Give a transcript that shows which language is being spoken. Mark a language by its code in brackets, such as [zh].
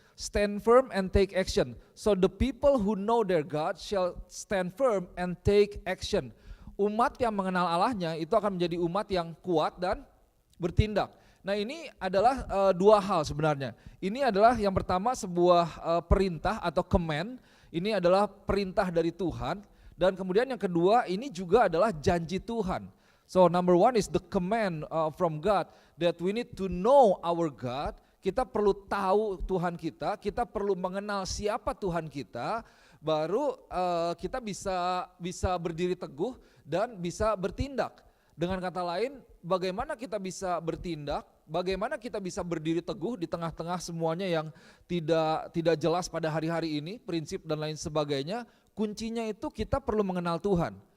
[en] Stand firm and take action. So the people who know their God shall stand firm and take action. [id] Umat yang mengenal Allahnya itu akan menjadi umat yang kuat dan bertindak. Nah ini adalah dua hal sebenarnya. Ini adalah yang pertama sebuah perintah atau command. Ini adalah perintah dari Tuhan. Dan kemudian yang kedua ini juga adalah janji Tuhan. [en] So number one is the command from God that we need to know our God. [id] Kita perlu tahu Tuhan kita perlu mengenal siapa Tuhan kita, baru kita bisa berdiri teguh dan bisa bertindak. Dengan kata lain, bagaimana kita bisa bertindak, bagaimana kita bisa berdiri teguh di tengah-tengah semuanya yang tidak jelas pada hari-hari ini, prinsip dan lain sebagainya, kuncinya itu kita perlu mengenal Tuhan.